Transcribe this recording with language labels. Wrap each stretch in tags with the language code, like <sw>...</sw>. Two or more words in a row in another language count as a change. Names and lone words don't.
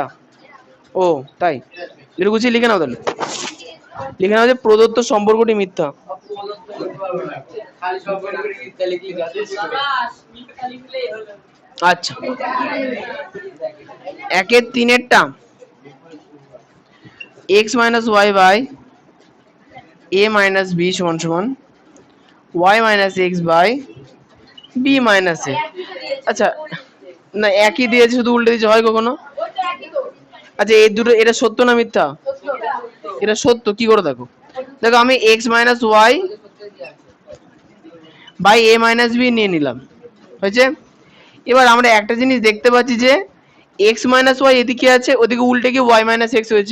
<bn>ও তাই, এটা গুছিয়ে লিখে নাও, তাহলে লিখে নাও যে প্রদত্ত সম্পর্কটি মিথ্যা। আচ্ছা 1-এর 3-এরটা x - y / a - b = y - x / b - a। আচ্ছা না একই দিয়েছে, শুধু উল্টে দিয়েছে, হয় কখনো? আচ্ছা এই দুটো, এটা সত্য না মিথ্যা? এটা সত্য, কি করে দেখো? দেখো আমি</bn> <en>x minus y by a minus b</en> <bn>নিয়ে নিলাম, হয়েছে? এবার আমরা একটা জিনিস দেখতে পাচ্ছি যে</bn> <en>x minus y</en> <bn>এদিকে আছে, ওদিকে উল্টে গিয়ে</bn> <en>y minus x</en> <bn>হয়েছে।</bn>